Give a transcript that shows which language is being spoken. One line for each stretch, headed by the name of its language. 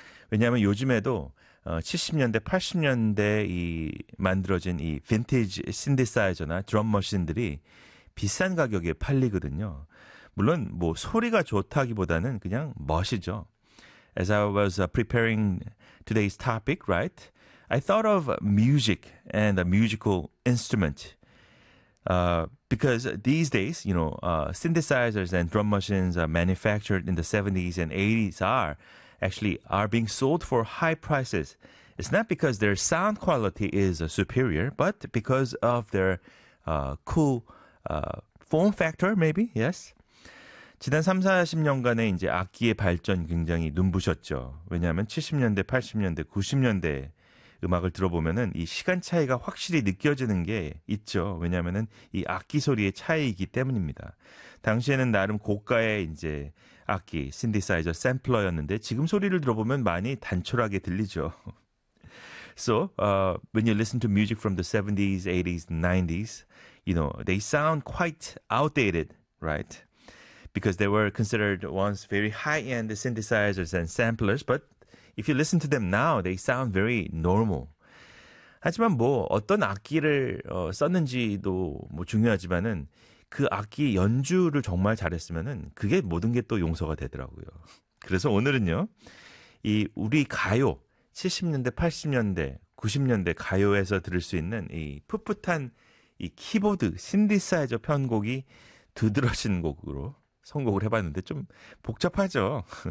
Korean: 왜냐하면 요즘에도 70년대, 80년대 이 만들어진 이 빈티지 신디사이저나 드럼 머신들이 비싼 가격에 팔리거든요. 물론 뭐 소리가 좋다기보다는 그냥 멋이죠.
English: As I was preparing today's topic, right? I thought of music and a musical instrument. Because these days, you know, synthesizers and drum machines manufactured in the 70s and 80s are being sold for high prices. It's not because their sound quality is superior, but because of their cool form factor, maybe, yes?
Korean: 지난 30, 40년간에 이제 악기의 발전 굉장히 눈부셨죠. 왜냐하면 70년대, 80년대, 90년대 음악을 들어보면은 이 시간 차이가 확실히 느껴지는 게 있죠. 왜냐하면은 이 악기 소리의 차이이기 때문입니다. 당시에는 나름 고가의 이제 악기, 신디사이저, 샘플러였는데 지금 소리를 들어보면 많이 단촐하게 들리죠.
English: So, when you listen to music from the 70s, 80s, 90s, you know, they sound quite outdated, right? Because they were considered once very high-end synthesizers and samplers, but if you listen to them now, they sound very normal.
Korean: 하지만 뭐 어떤 악기를 썼는지도 뭐 중요하지만은 그 악기 연주를 정말 잘했으면은 그게 모든 게 또 용서가 되더라고요. 그래서 오늘은요, 이 우리 가요 70년대, 80년대, 90년대 가요에서 들을 수 있는 이 풋풋한 이 키보드 신디사이저 편곡이 두드러진 곡으로 선곡을 해봤는데 좀 복잡하죠.